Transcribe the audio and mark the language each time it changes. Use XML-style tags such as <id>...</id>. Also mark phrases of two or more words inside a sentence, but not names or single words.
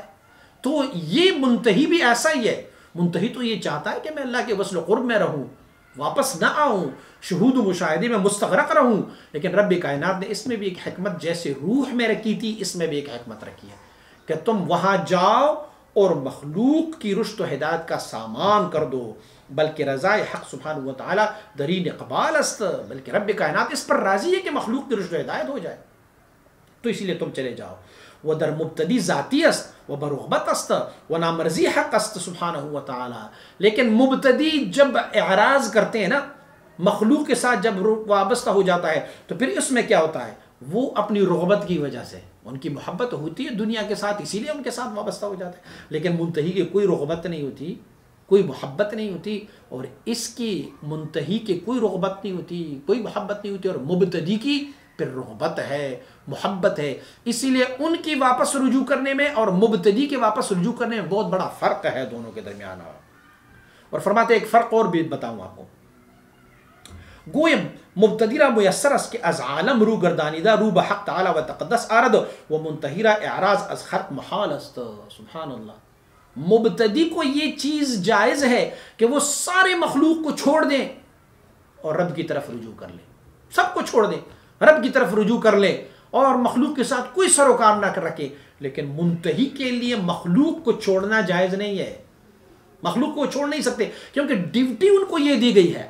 <ur>تو یہ منتہی بھی ایسا ہی ہے، منتہی تو یہ چاہتا ہے کہ میں اللہ کے وصل و قرب میں رہوں، واپس نہ آؤں، شہود و مشاہدے میں مستغرق رہوں، لیکن رب کائنات نے اس میں بھی ایک حکمت جیسے روح میں رکھی تھی، اس میں بھی ایک حکمت رکھی ہے کہ تم وہاں جاؤ اور مخلوق کی رشد و ہدایت کا سامان کر دو، بلکہ</ur> <fa>رضائے حق سبحانہ و تعالی درین اقبال است،</fa> <ur>بلکہ رب کائنات اس پر راضی ہے کہ مخلوق کی رشد و ہدایت ہو جائے، تو اسی لیے تم چلے جاؤ۔ وہ</ur> <fa>در مبتدی ذاتی است و برغبت است و نامرضی حق است سبحانہ و تعالی،</fa> <ur>لیکن مبتدی جب اعراض کرتے ہیں نا مخلوق کے ساتھ جب وابستہ ہو جاتا ہے تو پھر اس میں کیا ہوتا ہے، وہ اپنی رغبت کی وجہ سے، ان کی محبت ہوتی ہے دنیا کے ساتھ، اسی لیے ان کے ساتھ وابستہ ہو جاتا ہے، لیکن منتہی کی کوئی رغبت نہیں ہوتی، کوئی محبت نہیں ہوتی، اور اس کی منتہی کی کوئی رغبت نہیں ہوتی، کوئی محبت نہیں ہوتی، اور مبتدی کی پھر رغبت ہے، محبت ہے۔ اسی لیے ان کی واپس رجوع کرنے میں اور مبتدی کے واپس رجوع کرنے میں بہت بڑا فرق ہے دونوں کے درمیان۔ اور فرماتے ایک فرق اور بھی بتاؤں آپ کو،</ur> <fa>گویم مبتدی را میسر است که از عالم رو گردانیده رو به حق تعالی و تقدس آرد و منتهی را اعراض از خلق محال است۔</fa> <ar>سبحان اللہ،</ar> <ur>مبتدی کو یہ چیز جائز ہے کہ وہ سارے مخلوق کو چھوڑ دیں اور رب کی طرف رجوع کر لیں، سب کو چھوڑ دیں، رب کی طرف رجوع کر لیں اور مخلوق کے ساتھ کوئی سروکار نہ کر رکھے، لیکن منتہی کے لیے مخلوق کو چھوڑنا جائز نہیں ہے، مخلوق کو چھوڑ نہیں سکتے، کیونکہ ڈیوٹی ان کو یہ دی گئی ہے۔</ur>